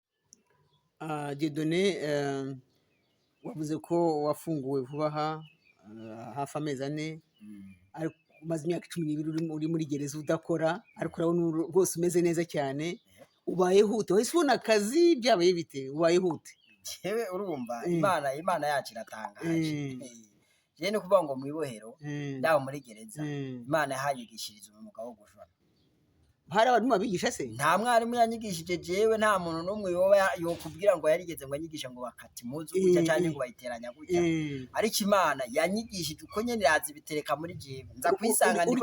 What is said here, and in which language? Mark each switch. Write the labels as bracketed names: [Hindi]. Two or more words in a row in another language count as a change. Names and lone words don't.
[Rundi] Dieudonné wavuze ko wafunguwe vuba hafi amezi 4 ariko umaze imyaka 12 uri muri gereza udakora ariko urabona rwose umeze neza cyane ubaye hute wese ubona akazi byabaye bite ubaye hute yewe urumva Imana yacu iratangaje yene kuvuga ngo mu ibohero ndaho muri gereza Imana yahanyigishiriza umwuga wo gushona hari abarimu babigisha se? nta mwarimu yanyigishije jewe, nta muntu n'umwe yokubwira ngo yarigeze ngo anyigisha ngo bakata impuzu gutya canke ngo bayiteranya gutya, ariko Imana yanyigishije uko nyene iraza ibitereka muri jewe, nza kwisanga ndiko